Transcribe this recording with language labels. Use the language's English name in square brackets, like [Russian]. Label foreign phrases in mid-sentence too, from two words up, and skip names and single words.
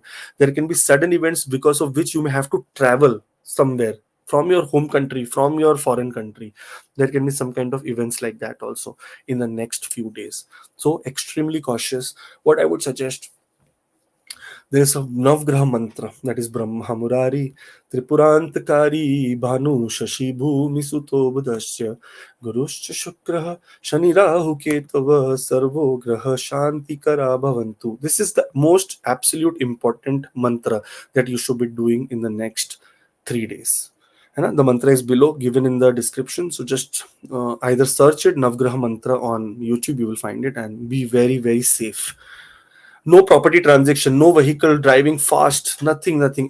[English] There can be sudden events because of which you may have to travel somewhere from your home country, from your foreign country. There can be some kind of events like that also in the next few days. So extremely cautious. What I would suggest, there is a Navgraha mantra, that is [Sanskrit] ब्रह्मा मुरारिस्त्रिपुरान्तकारी भानुः शशी भूमिसुतो बुधश्च गुरुश्च शुक्रः शनिराहुकेतवः सर्वो ग्रह शान्ति कर भवन्तु. [English] This is the most absolute important mantra that you should be doing in the next 3 days. The mantra is below, given in the description. So just either search it, Navgraha mantra, on YouTube. You will find it, and be very, very safe. No property transaction, no vehicle driving fast, nothing.